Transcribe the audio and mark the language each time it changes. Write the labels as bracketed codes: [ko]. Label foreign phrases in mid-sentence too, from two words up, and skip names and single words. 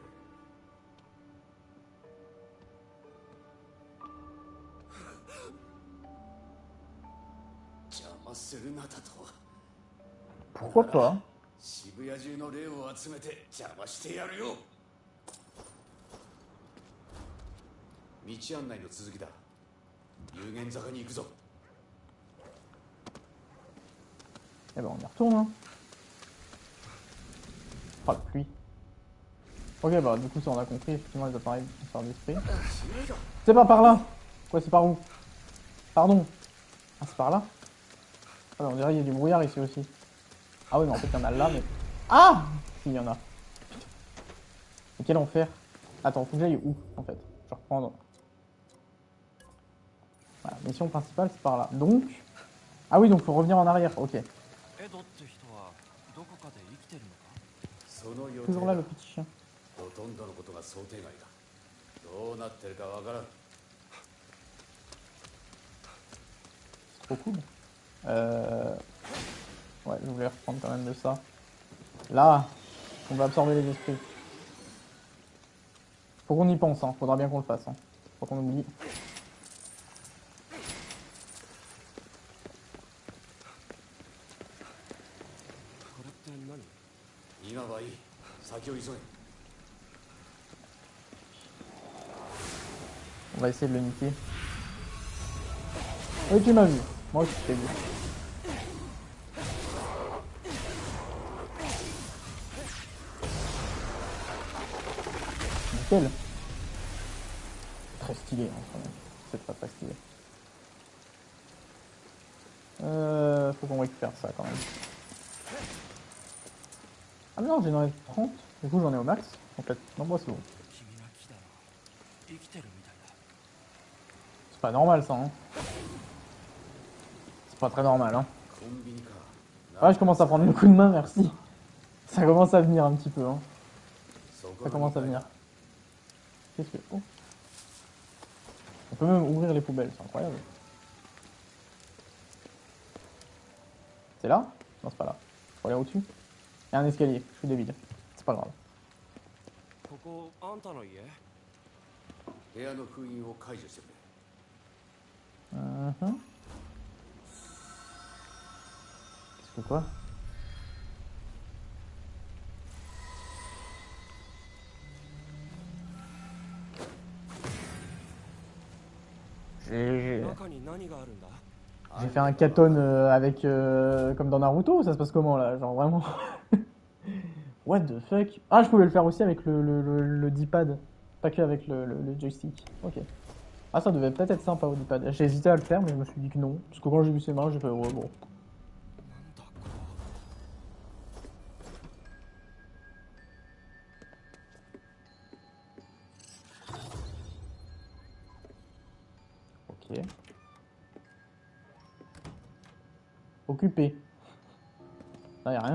[ja] 邪魔するなだと。 [fr] Pourquoi pas? [ja] 渋谷中の霊を集めて邪魔してやるよ。道案内の続きだ。有限坂に行くぞ。 [fr] Eh ben on y retourne. Hein. Oh la pluie. Ok, bah du coup ça on a compris, effectivement les appareils sont d'esprit. C'est pas par là. Quoi, c'est par où? Pardon. Ah, c'est par là? Ah, bah, on dirait qu'il y a du brouillard ici aussi. Ah oui, mais en fait il y en a là, mais... Ah! Si, il y en a. Mais quel enfer. Attends, faut que j'aille où en fait? Je vais reprendre. Voilà, mission principale c'est par là. Donc... Ah oui, donc faut revenir en arrière, ok. [ja] エドって人はどこかで生きてるのか。その予定 [fr] Toujours [ja] だ [fr] là le petit chien. [ja] ほとんどのことが想定外だ。どうなってるかわからん。 [fr] Trop cool. Ouais, je voulais reprendre quand même de ça. Là, on va absorber les esprits. Faut qu'on y pense, hein. Faudra bien qu'on le fasse. Hein. Faut qu'on oublie. [ja] これって何。今はいい。先を急げ。 [fr] On va essayer de le niquer. Oui, tu m'as vu. Moi aussi, je t'ai vu. Nickel. Très stylé, hein, quand même. C'est très très stylé. Faut qu'on récupère ça quand même. Ah mais non, j'ai dans les 30. Du coup, j'en ai au max. En fait, non, moi c'est bon. [ja] 君が来たら生きてるみたいだ。 [fr] C'est pas normal ça, hein. C'est pas très normal, hein. [ja] コンビニか。 [fr] Ouais, je commence à prendre le coup de main, merci. Ça commence à venir un petit peu, hein. [ja] そこ [fr] Ça [ja] が [fr] commence à venir. Qu'est-ce que... Oh. On peut même ouvrir les poubelles, c'est incroyable. C'est là? Non, c'est pas là. Faut aller au-dessus. Il y a un escalier, je suis débile. C'est pas grave. [ja] ここあんたの家。部屋の封印を解除してくれ。 [fr] Mhm. Qu'est-ce que quoi? J'ai [ja] 中に何があるんだ。 [fr] j'ai fait un katon avec... comme dans Naruto, ça se passe comment là? Genre vraiment... [en] What the fuck? [fr] Ah, je pouvais le faire aussi avec le D-pad. Pas que avec le joystick. Ok. Ah, ça devait peut-être être sympa au départ. J'ai hésité à le faire, mais je me suis dit que non. Parce que quand j'ai vu ses mains, j'ai fait ouais, bon. [ja] なんだこ [fr] Ok. Occupé. Ah, y'a rien.